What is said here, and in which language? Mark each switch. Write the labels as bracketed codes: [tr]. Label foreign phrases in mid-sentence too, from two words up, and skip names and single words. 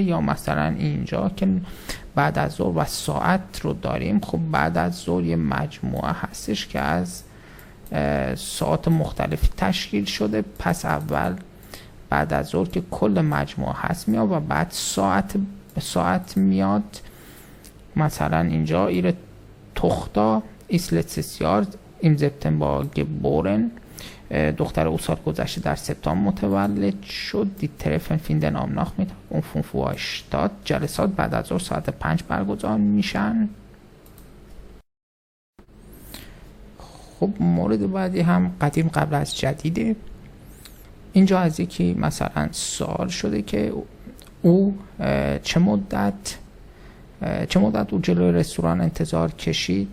[fa] یا مثلا اینجا که بعد از ظهر و ساعت رو داریم، خب بعد از ظهر یه مجموعه هستش که از ساعت مختلفی تشکیل شده، پس اول بعد از ظهر که کل مجموعه هست میاد و بعد ساعت میاد. مثلا اینجا [de] Ihre Tochter ist letztes Jahr im September geboren. [fa] دختر او سال گذشته در سپتامبر متولد شد. [de] Die Treffen finden am Nachmittag um 5 Uhr statt. [fa] جلسات بعد از ظهر ساعت 5 برگزار میشن. خب مورد بعدی هم قدیم قبل از جدیده. اینجا از یکی مثلا سوال شده که او چه مدت او جلوی رستوران انتظار کشید.